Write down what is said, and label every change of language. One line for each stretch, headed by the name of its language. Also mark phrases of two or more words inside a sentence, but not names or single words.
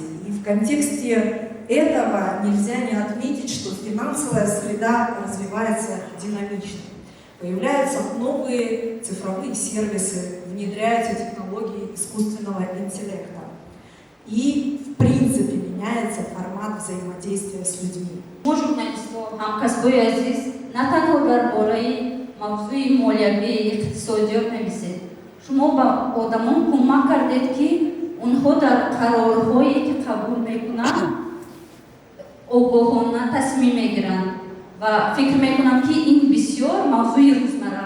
Russian: И в контексте этого нельзя не отметить, что финансовая среда развивается динамично. Появляются новые цифровые сервисы, внедряются технологии искусственного интеллекта. И, в принципе, меняется формат взаимодействия с людьми. журналистов,
Tajik: ҳамкасбои азиз, на танҳо дар бораи мавзӯи молиявии иқтисодиёт нависед. Шумо ба одамон кӯмак кардед ки онҳо дар қарорҳое ки қабул мекунанд огоҳона тасмим мегиранд ва фикр мекунам ки ин бисёр мавзӯи рӯзмарра аст.